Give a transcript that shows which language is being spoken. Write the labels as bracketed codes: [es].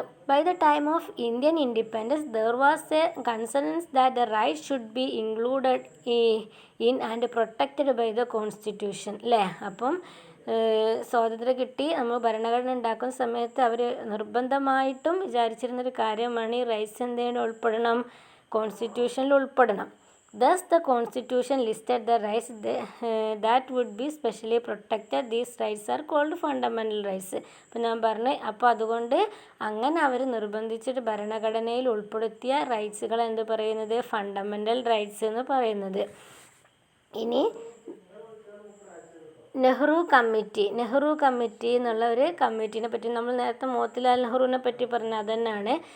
[en] By the time of Indian independence, there was a consensus that the rights should be included in and protected by the constitution അല്ലേ. [ml] അപ്പം സ്വാതന്ത്ര്യം കിട്ടി നമ്മൾ ഭരണഘടന ഉണ്ടാക്കുന്ന സമയത്ത് അവർ നിർബന്ധമായിട്ടും വിചാരിച്ചിരുന്നൊരു കാര്യമാണ് ഈ റൈറ്റ്സ് എന്തെങ്കിലും ഉൾപ്പെടണം, കോൺസ്റ്റിറ്റ്യൂഷനിൽ ഉൾപ്പെടണം. [en] Thus, the Constitution listed the rights that would be specially protected. These rights are called fundamental rights. [ml] ഇപ്പം ഞാൻ പറഞ്ഞു, അപ്പോൾ അതുകൊണ്ട് അങ്ങനെ അവർ നിർബന്ധിച്ചിട്ട് ഭരണഘടനയിൽ ഉൾപ്പെടുത്തിയ റൈറ്റ്സുകൾ എന്ത് പറയുന്നത്, ഫണ്ടമെൻ്റൽ റൈറ്റ്സ് എന്ന് പറയുന്നത്. ഇനി നെഹ്റു കമ്മിറ്റി എന്നുള്ള ഒരു കമ്മിറ്റീനെ പറ്റി നമ്മൾ നേരത്തെ മോത്തിലാൽ നെഹ്റുവിനെ പറ്റി പറഞ്ഞ അത് തന്നെയാണ്.